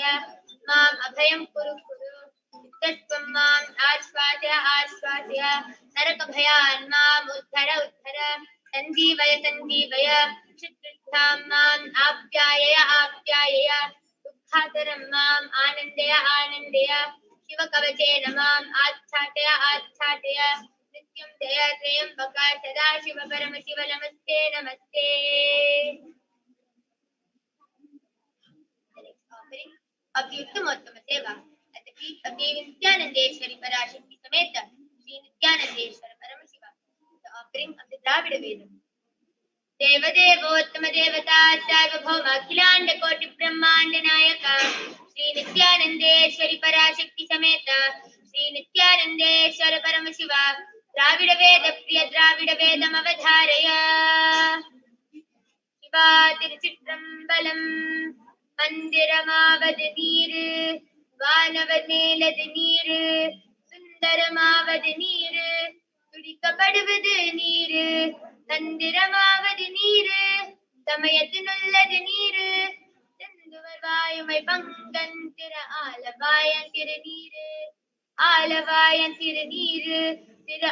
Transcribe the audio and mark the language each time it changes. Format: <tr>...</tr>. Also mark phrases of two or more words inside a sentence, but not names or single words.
<sa>माम् अभयं कुरु कुरु तत्त्वं माम् आश्वासय आश्वासय नरकभयान् माम् उद्धर उद्धर सञ्जीवय सञ्जीवय शत्रुभ्यां माम् आप्यायय आप्यायय दुःखातरं माम् आनन्दय आनन्दय शिवकवचेन माम् आच्छादय आच्छादय नित्यं जय त्र्यम्बक सदाशिव परमशिव नमस्ते नमस्ते.</sa> <en>Of the Uttamottam Seva at the feet of Devi Nithyanandeshwari Parashakti Sameta Sri Nithyanandeshwara Paramashivam, the offering of the Dravida Vedam.</en> <sa>देव देवोत्तम देवता सार्वभौम अखिलाण्ड कोटि ब्रह्माण्ड नायक श्री नित्यानन्देश्वरी पराशक्ति समेत श्री नित्यानन्देश्वर परमशिव द्राविड वेद प्रिय द्राविड वेदम् अवधारय शिव</sa> <ta>Tiruchitrambalam மந்திரமாவது நீரு வானவனேலது நீரு சுந்தரமாவது நீரு துடிக்கப்படுவது நீரு தந்திரமாவது நீரு சமயத்தினுள்ளது நீரு செந்துவர் வாயுமை பங்கன் திரு ஆலவாயன் திருநீரு ஆலவாயன் திருநீரு திரு</ta>